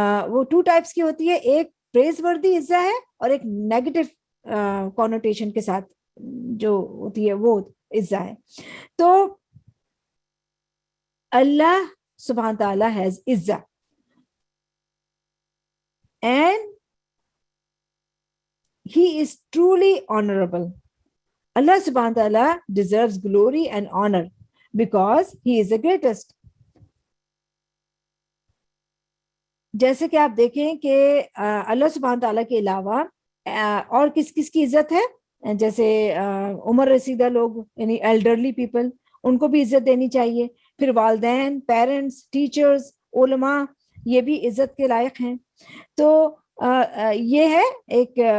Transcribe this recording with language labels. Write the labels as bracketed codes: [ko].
[ur] وہ 2 ٹائپس کی ہوتی ہے، ایک پریز وردی عزت ہے اور ایک نیگیٹو کونوٹیشن کے ساتھ جو ہوتی ہے وہ عزت ہے۔ تو اللہ سبحانہ تعالیٰ [en] has [ur] عزت [en] and he is truly honorable. Allah subhanahu wa ta'ala deserves glory and honor because he is the greatest. [ur] جیسے کہ آپ دیکھیں کہ اللہ سبحانہ تعالیٰ کے علاوہ اور کس کس کی عزت ہے، جیسے عمر رسیدہ لوگ یعنی [en] elderly people, [ur] ان کو بھی عزت دینی چاہیے، پھر والدین، پیرنٹس، ٹیچرز، علماء، یہ بھی عزت کے لائق ہیں۔ تو یہ ہے ایک